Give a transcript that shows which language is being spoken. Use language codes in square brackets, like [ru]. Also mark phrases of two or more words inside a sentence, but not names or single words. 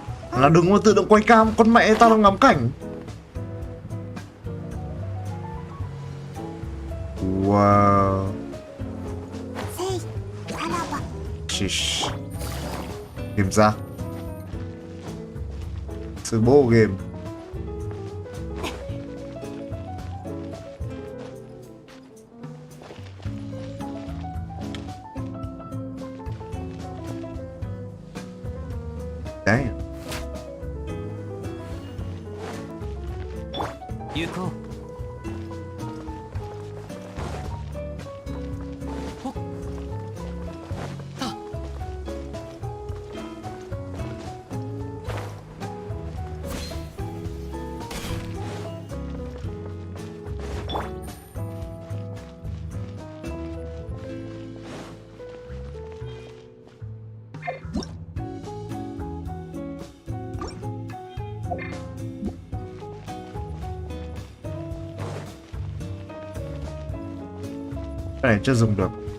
[vi] Là đừng có tự động quay cam, con mẹ tao đang ngắm cảnh. [en] Wow. [ja] せいさらば Shish. [vi] Game ra. Sự bố game. Đấy. [ja] 行こう。ほっ。た。 [vi] Cái này chưa dùng được.